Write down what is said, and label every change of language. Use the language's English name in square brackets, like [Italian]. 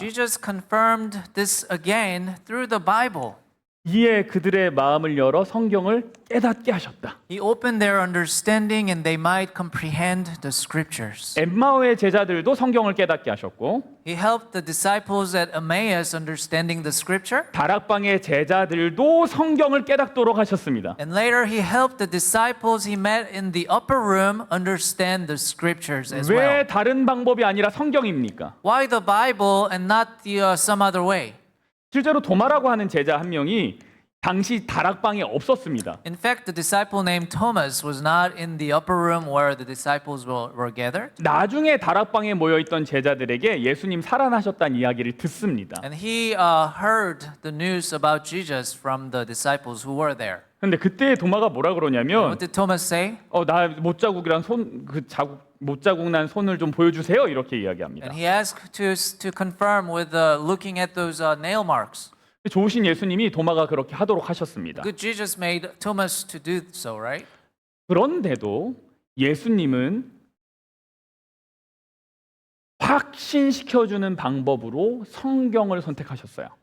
[English] Jesus confirmed this again through the Bible. [Korean] 이에 그들의 마음을 열어 성경을 깨닫게 하셨다. [English] He opened their understanding and they might comprehend the scriptures. [Korean] 엠마오의 제자들도 성경을 깨닫게 하셨고 [English] He helped the disciples at Emmaus understanding the scripture. [Korean] 다락방의 제자들도 성경을 깨닫도록 하셨습니다. [English] And later he helped the disciples he met in the upper room understand the scriptures as well. [Korean] 왜 다른 방법이 아니라 성경입니까? [English] Why the Bible and not some other way? [Korean] 실제로 도마라고 하는 제자 한 명이 당시 다락방에 없었습니다. [English] In fact, the disciple named Thomas was not in the upper room where the disciples were gathered. [Korean] 나중에 다락방에 모여 있던 제자들에게 예수님 살아나셨다는 이야기를 듣습니다. [English] And he heard the news about Jesus from the disciples who were there. [Korean] 근데 그때 도마가 뭐라 그러냐면 [English] What did Thomas say? [Korean] 나 못자국이란 못자국 난 손을 좀 보여주세요 이렇게 이야기합니다. [English] And he asked to confirm with looking at those nail marks. [Korean] 좋으신 예수님이 도마가 그렇게 하도록 하셨습니다. [English] Good Jesus made Thomas to do so, right? [Korean] 그런데도 예수님은 확신시켜주는 방법으로 성경을 선택하셨어요.